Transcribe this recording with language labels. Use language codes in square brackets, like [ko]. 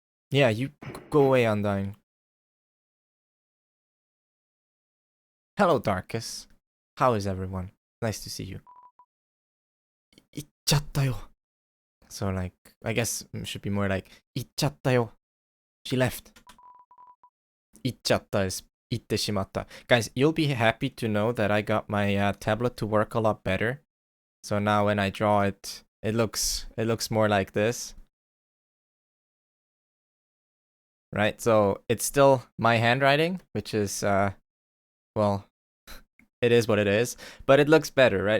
[en] Yeah, you go away, Undyne. Hello, Darkus. How is everyone? Nice to see you. [ja] 行っちゃったよ. [en] So like, I guess it should be more like [ja] 行っちゃったよ. [en] She left. [ja] 行っちゃった is 行ってしまった. [en] Guys, you'll be happy to know that I got my tablet to work a lot better. So now when I draw it, it looks more like this. Right? So it's still my handwriting, which is well, it is what it is, but it looks better, right?